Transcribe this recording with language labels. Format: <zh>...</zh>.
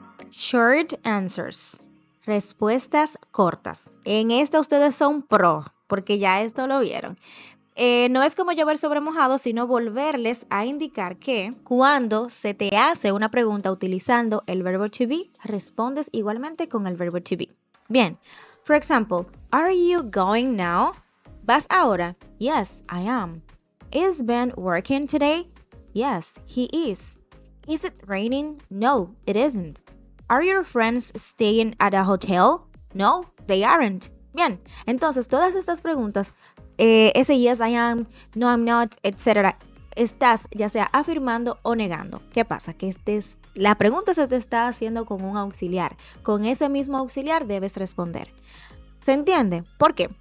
<en>Short answers.</en> <es>Respuestas cortas. En esta ustedes son pro, porque ya esto lo vieron. No es como llover sobre mojado, sino volverles a indicar que cuando se te hace una pregunta utilizando el verbo to be, respondes igualmente con el verbo to be.</es> <en>Bien, for example, are you going now?</en> <es>¿Vas ahora?</es> <en>Yes, I am. Is Ben working today? Yes, he is. Is it raining? No, it isn't. Are your friends staying at a hotel? No, they aren't.</en> <es>Bien, entonces todas estas preguntas, ese</es> <en>yes I am, no I'm not,</en> <es>etc., estás ya sea afirmando o negando. ¿Qué pasa? Que la pregunta se te está haciendo con un auxiliar. Con ese mismo auxiliar debes responder. ¿Se entiende? ¿Por qué?</es>